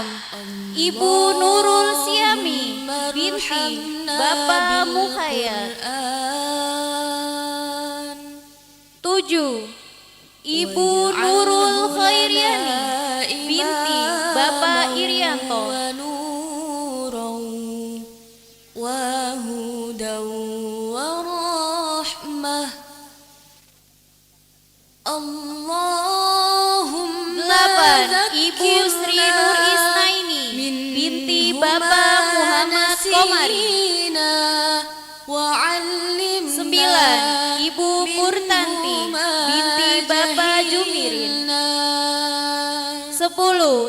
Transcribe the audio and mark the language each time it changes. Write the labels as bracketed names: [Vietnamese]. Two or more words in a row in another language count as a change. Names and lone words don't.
[Indonesian] Ibu Nurul Siami binti Bapak Mukhayat. 7. Ibu Nurul Khairiani binti Bapak Irianto. [Arabic] هدى ورحمة اللهم [Indonesian] 8. Ibu Sri Nur Isnaini binti Bapak Muhammad Komari. 9. Ibu Purtanti binti Bapak Jumirin. 10.